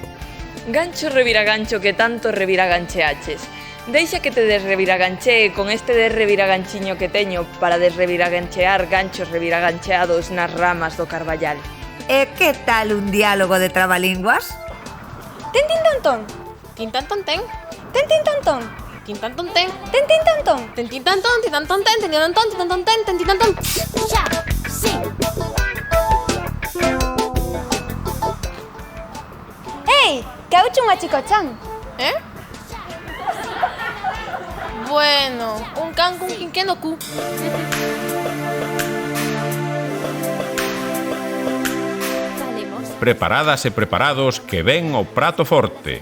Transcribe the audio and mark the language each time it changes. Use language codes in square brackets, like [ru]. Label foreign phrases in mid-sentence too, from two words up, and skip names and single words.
[gl] Gancho reviragancho que tanto reviragancheaches. Deixa que te desreviraganchee con este desreviraganchiño que teño para desreviraganchear ganchos reviragancheados nas ramas do carballal. E que tal un diálogo de trabalinguas? Ten tin ton ton. Tin tan ton ten. Ten tin ton ton. Tin tan ton ten. Ten tin ton ton. Ten tin tan ton, tin tan ton ten, tin tan ton, tin tan ton ten, ten tin tan ton. Xa, sí. Ei, que hauche unha chicochan. Bueno, un can cun quinqué no cu. Preparadas e preparados que ven o prato forte.